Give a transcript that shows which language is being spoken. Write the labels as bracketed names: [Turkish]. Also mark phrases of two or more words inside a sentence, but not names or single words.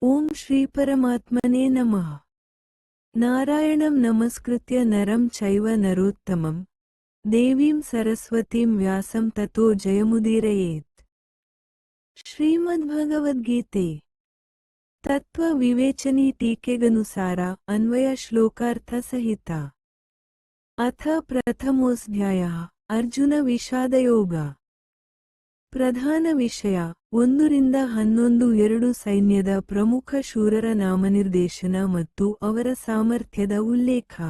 [Sanskrit] ಓಂ ಶ್ರೀ ಪರಮಾತ್ಮನೇ ನಮಃ. ನಾರಾಯಣಂ ನಮಸ್ಕೃತ್ಯ ನರಂ ಚೈವ ನರೋತ್ತಮಂ ದೇವೀಂ ಸರಸ್ವತೀಂ ವ್ಯಾಸಂ ತತೋ ಜಯಮುದೀರಯೇತ್. [Kannada] ಶ್ರೀಮದ್ಭಗವದ್ಗೀತೆ ತತ್ವ ವಿವೇಚನಿ ಟೀಕೆಗನುಸಾರ ಅನ್ವಯ ಶ್ಲೋಕಾರ್ಥ ಸಹಿತ. [Sanskrit] ಅಥ ಪ್ರಥಮೋಧ್ಯಾಯ ಅರ್ಜುನ ವಿಷಾದಯೋಗ. [Kannada] ಪ್ರಧಾನ ವಿಷಯ 1-11 ಸೈನ್ಯದ ಪ್ರಮುಖ ಶೂರರ ನಾಮನಿರ್ದೇಶನ ಮತ್ತು ಅವರ ಸಾಮರ್ಥ್ಯದ ಉಲ್ಲೇಖ.